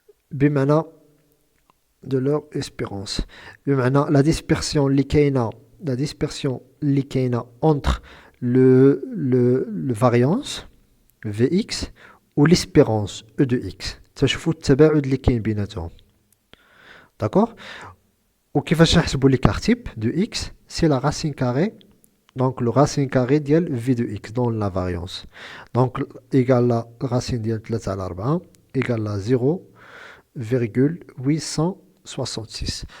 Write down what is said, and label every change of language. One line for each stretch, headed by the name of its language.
French: بمعنى de leur espérance. بمعنى la dispersion اللي كاينه entre le variance Vx ou l'espérance E de x.
Arabic: تشوفوا التباعد اللي كاين بيناتهم.
French: D'accord?
Arabic: وكيفاش نحسبوا
French: l'écart type de x? C'est la racine carrée. Donc, le racine carré ديال v de x dans la variance. Donc, égale la racine ديال 3 على 4 égale à 0,866.